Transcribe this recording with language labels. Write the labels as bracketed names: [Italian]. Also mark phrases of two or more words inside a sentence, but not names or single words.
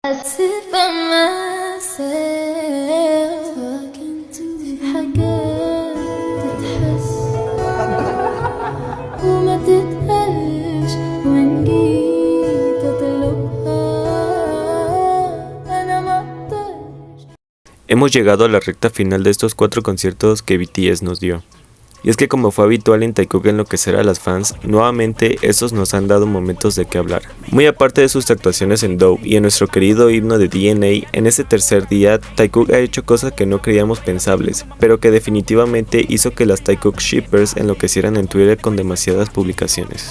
[English] sit by myself talking to [Arabic] حاجات تتحس وما تتقالش وإن جيت أطلبها أنا ما أقدرش. [Spanish] Hemos llegado a la recta final de estos 4 conciertos que BTS nos dio. Y es que como fue habitual en Taekook enloquecer a las fans, nuevamente estos nos han dado momentos de qué hablar. Muy aparte de sus actuaciones en Dove y en nuestro querido himno de DNA, en ese tercer día Taekook ha hecho cosas que no creíamos pensables, pero que definitivamente hizo que las Taekook shippers enloquecieran en Twitter con demasiadas publicaciones.